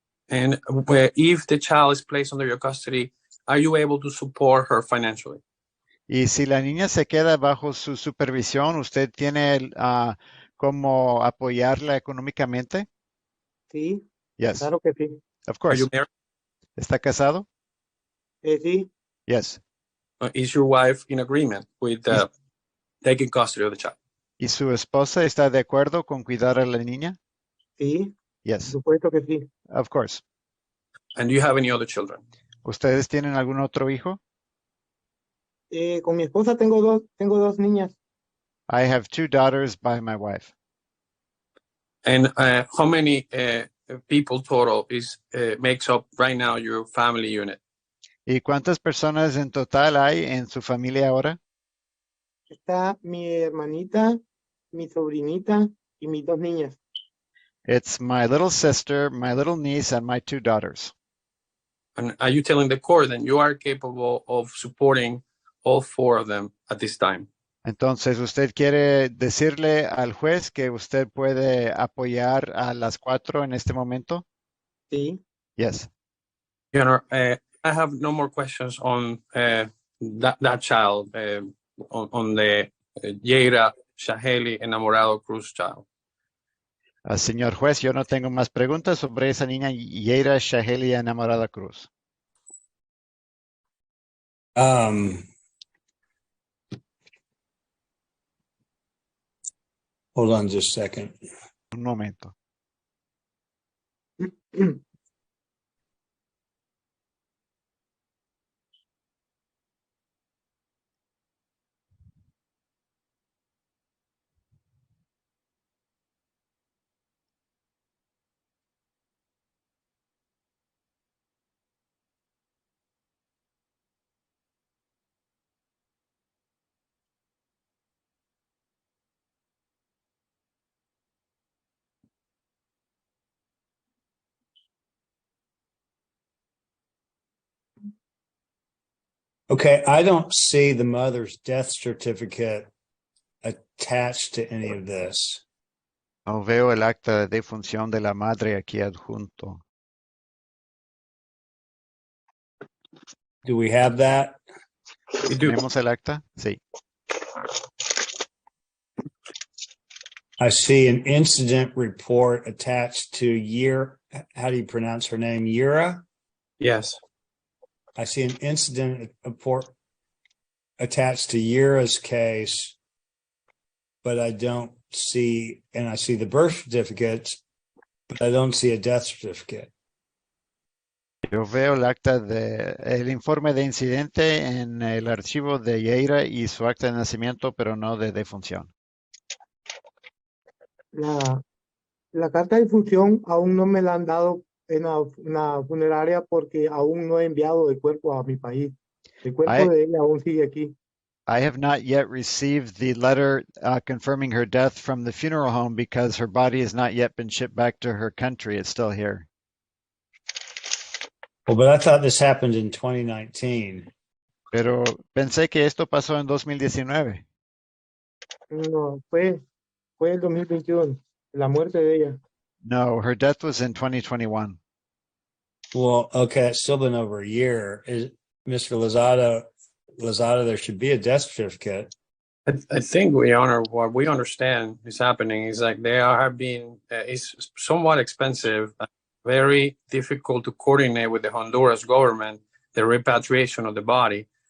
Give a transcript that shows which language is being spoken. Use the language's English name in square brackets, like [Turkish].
[English] And if the child is placed under your custody, are you able to support her financially? [Spanish] Y si la niña se queda bajo su supervisión, ¿usted tiene cómo apoyarla económicamente? Sí. [English] Yes. [Spanish] Claro que sí. [English] Of course. Are you married? [Spanish] ¿Está casado? Sí. [English] Yes. Is your wife in agreement with taking custody of the child? [Spanish] ¿Y su esposa está de acuerdo con cuidar a la niña? Sí. [English] Yes. [Spanish] Por supuesto que sí. [English] Of course. And do you have any other children? [Spanish] ¿Ustedes tienen algún otro hijo? Con mi esposa tengo dos niñas. [English] I have 2 daughters by my wife. And how many people total makes up right now your family unit? [Spanish] ¿Y cuántas personas en total hay en su familia ahora? Está mi hermanita, mi sobrinita y mis 2 niñas. [English] It's my little sister, my little niece, and my 2 daughters. And are you telling the court that you are capable of supporting all 4 of them at this time? [Spanish] Entonces, ¿usted quiere decirle al juez que usted puede apoyar a las 4 en este momento? Sí. [English] Yes. Your Honor, I have no more questions on that child, on the Yeira Shaheli Enamorado Cruz child. [Spanish] Señor juez, yo no tengo más preguntas sobre esa niña Yeira Shaheli Enamorada Cruz. [English] Hold on just a second. [Spanish] Un momento. [English] Okay, I don't see the mother's death certificate attached to any of this. [Spanish] No veo el acta de defunción de la madre aquí adjunto. [English] Do we have that? We do. [Spanish] ¿Tenemos el acta? Sí. [English] I see an incident report attached to how do you pronounce her name? Yura? Yes. I see an incident report attached to Yura's case, but I don't see, and I see the birth certificate, but I don't see a death certificate. [Spanish] Yo veo el informe de incidente en el archivo de Yeira y su acta de nacimiento, pero no de defunción. La carta de difusión aún no me la han dado en la funeraria porque aún no he enviado el cuerpo a mi país. El cuerpo de ella aún sigue aquí. [English] I have not yet received the letter confirming her death from the funeral home because her body has not yet been shipped back to her country. It's still here. Well, but I thought this happened in 2019. [Spanish] Pero pensé que esto pasó en 2019. No, fue el 2021, la muerte de ella. [English] No, her death was in 2021. Well, okay, it's still been over a year. Mr. Lozada, there should be a death certificate. I think, Your Honor, what we understand is happening is like they have been, it's somewhat expensive, very difficult to coordinate with the Honduras government, the repatriation of the body.